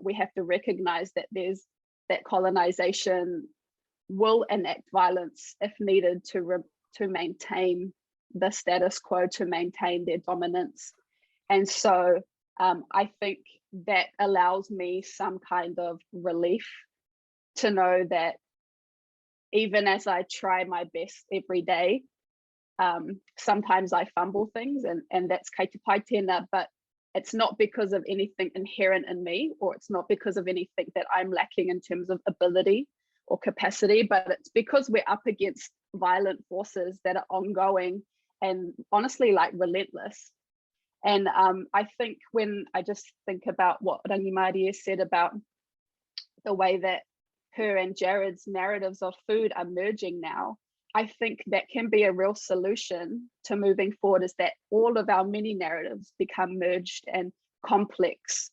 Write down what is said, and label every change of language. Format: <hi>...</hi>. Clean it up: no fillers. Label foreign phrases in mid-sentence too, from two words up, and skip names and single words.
<en>We have to recognize that there's that colonization will enact violence if needed to maintain the status quo, to maintain their dominance. And so I think that allows me some kind of relief to know that even as I try my best every day, sometimes I fumble things, and that's</en> <mi>kei te pai tēnā,</mi> <en>but it's not because of anything inherent in me, or it's not because of anything that I'm lacking in terms of ability or capacity, but it's because we're up against violent forces that are ongoing and honestly like relentless. And I think when I just think about what Rangimārie said about the way that her and Jared's narratives of food are merging now, I think that can be a real solution to moving forward, is that all of our mini narratives become merged and complex.</en>